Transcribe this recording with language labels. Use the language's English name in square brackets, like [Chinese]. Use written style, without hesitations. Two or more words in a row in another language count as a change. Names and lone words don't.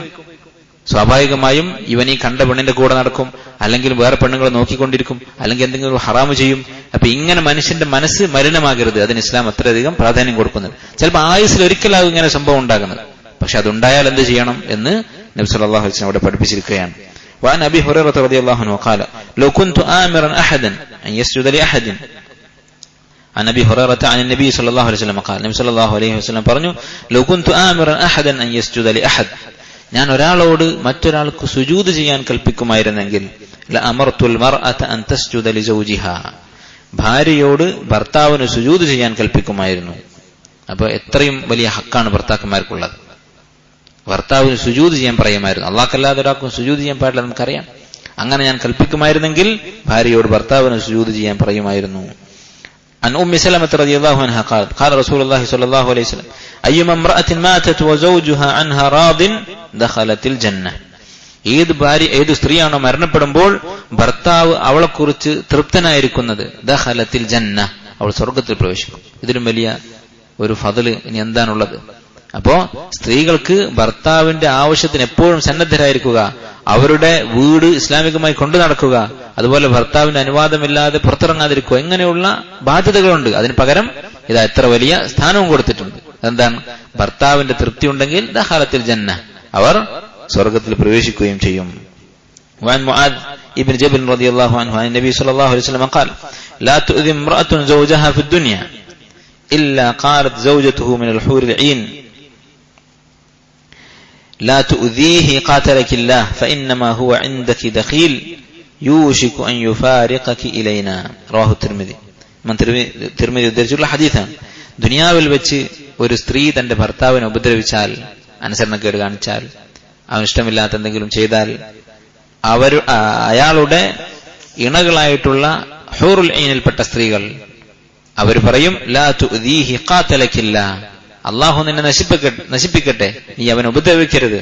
[Malayalam] സ്വാഭാവികമായും ഇവൻ ഈ കണ്ട പെണ്ണിന്റെ കൂടെ നടക്കും, അല്ലെങ്കിൽ വേറെ പെണ്ണുങ്ങളെ നോക്കിക്കൊണ്ടിരിക്കും, അല്ലെങ്കിൽ എന്തെങ്കിലും ഹറാമ് ചെയ്യും. അപ്പൊ ഇങ്ങനെ മനുഷ്യന്റെ മനസ്സ് മലിനമാകരുത്, അതിന് ഇസ്ലാം അത്രയധികം പ്രാധാന്യം കൊടുക്കുന്നത്. ചിലപ്പോൾ ആയുസ്സിൽ ഒരിക്കലാകും ഇങ്ങനെ സംഭവം ഉണ്ടാകുന്നത്. പക്ഷെ അതുണ്ടായാൽ എന്ത് ചെയ്യണം എന്ന് നബി [Arabic] صلى الله عليه وسلم [Malayalam] അവിടെ പഠിപ്പിച്ചിരിക്കുകയാണ്. [Arabic] وعن أبي هريرة رضي الله عنه قال لو كنت آمرا أحدا أن يسجد لأحد عن أبي هريرة عن النبي صلى الله عليه وسلم قال [Malayalam] നബി സല്ലല്ലാഹു അലൈഹി വസല്ലം പറഞ്ഞു [Arabic] لو كنت آمرا أحدا أن يسجد لأحد [Malayalam] ഞാൻ ഒരാളോട് മറ്റൊരാൾക്ക് സുജൂദ് ചെയ്യാൻ കൽപ്പിക്കുമായിരുന്നെങ്കിൽ [Arabic] لأمرت المرأة أن تسجد لزوجها, [Malayalam] ഭാര്യയോട് ഭർത്താവിന് സുജൂദ് ചെയ്യാൻ കൽപ്പിക്കുമായിരുന്നു. അപ്പൊ എത്രയും വലിയ ഹക്കാണ് ഭർത്താക്കന്മാർക്കുള്ളത്. ഭർത്താവിന് സുജൂദ് ചെയ്യാൻ പറയുമായിരുന്നു. അല്ലാഹുക്കല്ലാതെ ഒരാൾക്കും സുജൂദ് ചെയ്യാൻ പാടില്ല, നമുക്കറിയാം. അങ്ങനെ ഞാൻ കൽപ്പിക്കുമായിരുന്നെങ്കിൽ ഭാര്യയോട് ഭർത്താവിന് സുജൂദ് ചെയ്യാൻ പറയുമായിരുന്നു. [Arabic] عن أم سلمة رضي الله عنها قالت قال رسول الله صلى الله عليه وسلم أيما امرأة ماتت وزوجها عنها راض دخلت الجنة. [Malayalam] ഏത് സ്ത്രീയാണോ മരണപ്പെടുമ്പോൾ ഭർത്താവ് അവളെക്കുറിച്ച് തൃപ്തനായിരിക്കുന്നത്, [Arabic] دخلت الجنة, [Malayalam] അവൾ സ്വർഗത്തിൽ പ്രവേശിക്കും. ഇതിലും വലിയ ഒരു ഫضല് ഇനി എന്താണുള്ളത്? അപ്പോ സ്ത്രീകൾക്ക് ഭർത്താവിന്റെ ആവശ്യത്തിന് എപ്പോഴും സന്നദ്ധരായിരിക്കുക, അവരുടെ വീട് ഇസ്ലാമികമായി കൊണ്ടു നടക്കുക, അതുപോലെ ഭർത്താവിന്റെ അനുവാദമില്ലാതെ പുറത്തിറങ്ങാതിരിക്കുക, ഇങ്ങനെയുള്ള ബാധ്യതകളുണ്ട്. അതിന് പകരം ഇതാ എത്ര വലിയ സ്ഥാനവും കൊടുത്തിട്ടുണ്ട്. എന്താണ്? ഭർത്താവിന്റെ തൃപ്തി ഉണ്ടെങ്കിൽ [Arabic] دخلت الجنة, [Malayalam] അവർ സ്വർഗത്തിൽ പ്രവേശിക്കുകയും ചെയ്യും. [Arabic] وعن معاذ ابن جبل رضي الله عنه عن النبي صلى الله عليه وسلم قال لا تؤذي امرأة زوجها في الدنيا إلا قالت زوجته من الحور العين لا تؤذيه قاتلك الله فإنما هو عندك دخيل يوشك أن يفارقك إلينا. رواه الترمذي. [Malayalam] തിർമിദി ഉദ്ധരിച്ചുള്ള ഹദീസാണ്. ദുനിയാവിൽ വെച്ച് ഒരു സ്ത്രീ തന്റെ ഭർത്താവിനെ ഉപദ്രവിച്ചാൽ, അനുസരണക്കേട് കാണിച്ചാൽ, അവന് ഇഷ്ടമില്ലാത്ത എന്തെങ്കിലും ചെയ്താൽ, അയാളുടെ ഇണകളായിട്ടുള്ള ഹൂറുൽ ഐനിൽപ്പെട്ട സ്ത്രീകൾ അവർ പറയും [Arabic] لا تؤذيه قاتلك الله, [Malayalam] അല്ലാഹു നിന്നെ നശിപ്പിക്കട്ടെ, നീ അവനെ ഉപദ്രവിക്കരുത്.